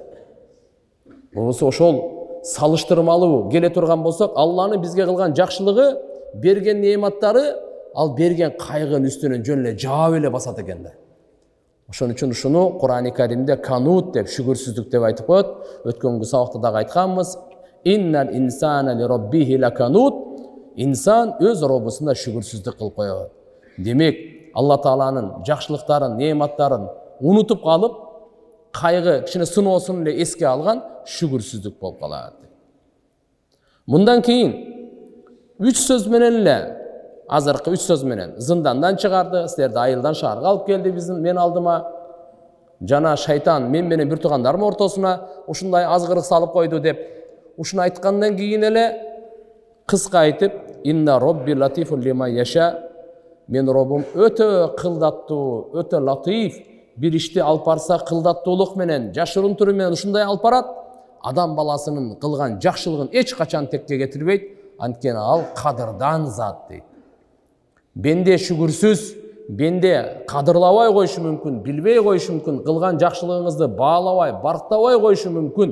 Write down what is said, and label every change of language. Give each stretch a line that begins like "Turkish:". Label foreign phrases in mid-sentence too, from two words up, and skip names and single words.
Kyrgyz: Болбосо ошол салыштырмалуу келе турган болсок, Алланын бизге кылган жакшылыгы, берген неаматтары, ал берген кайгынын үстүнөн жөн эле жаап эле басат экен да. Ошон үчүн ушуну Кур'ан-ы Каримде канут деп, шүгүрсүздүк деп айтып коет. Өткөнгү сабакта дагы айтканбыз.
Arabic: إن الإنسان لربه لكنود.
Kyrgyz: Инсан өз робусуна шүгүрсүздүк кылып коет. Демек, Алла Тааланын жакшылыктарын, неаматтарын унутуп калып, кайгы кичине сыноосун эле эске алган шүгүрсүздүк болуп калат. Мындан кийин 3 сөз менен эле, азыркы 3 сөз менен зындандан чыгарды, силерди айылдан шаарга алып келди мен алдыма. Жана шайтан мен менен бир туугандарым ортосуна ушундай азгырык салып койду деп, ушуну айткандан кийин эле кыска айтып,
Arabic: إن ربي لطيف لما يشاء.
Kyrgyz: Мен Роббум өтө кылдаттуу, өтө латиф, бир ишти алып барса кылдаттуулук менен, жашырын түрү менен ушундай алып барат. Адам баласынын кылган жакшылыгын эч качан текке кетирбейт, анткени ал кадырдан зат дейт. Бенде шүгүрсүз, бенде кадырлабай коюшу мүмкүн, билбей коюшу мүмкүн, кылган жакшылыгыңызды баалабай, барктабай коюшу мүмкүн.